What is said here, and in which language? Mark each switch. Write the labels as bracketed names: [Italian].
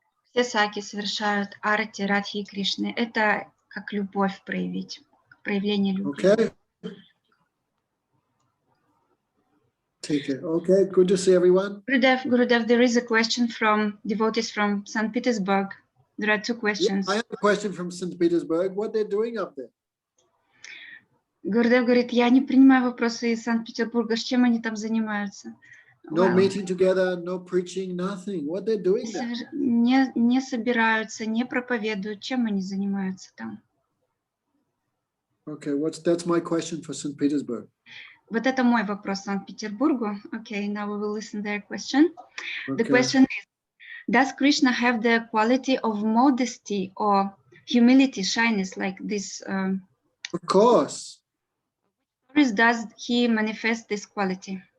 [Russian] Все саки совершают арати Радхи и Кришны. Это как любовь проявить, проявление любви. [English] Okay. Take it. Okay, good to see everyone. Gurudev, there is a question from devotees from St. Petersburg. There are two questions. I have a question from St. Petersburg. What they're doing up there? [Russian] Гурдев говорит, я не принимаю вопросы из Санкт-Петербурга, с чем они там занимаются. [English] No Wow. meeting together, no preaching, nothing. What they're doing there? [Russian] Не собираются, не проповедуют, чем они занимаются там. [English] Okay, that's my question for St. Petersburg. [Russian] Вот это мой вопрос Санкт-Петербургу. [English] Okay, now we will listen to their question. The Okay. question is, does Krishna have the quality of modesty or humility, shyness, like this? Of course. Stories does he manifest this quality?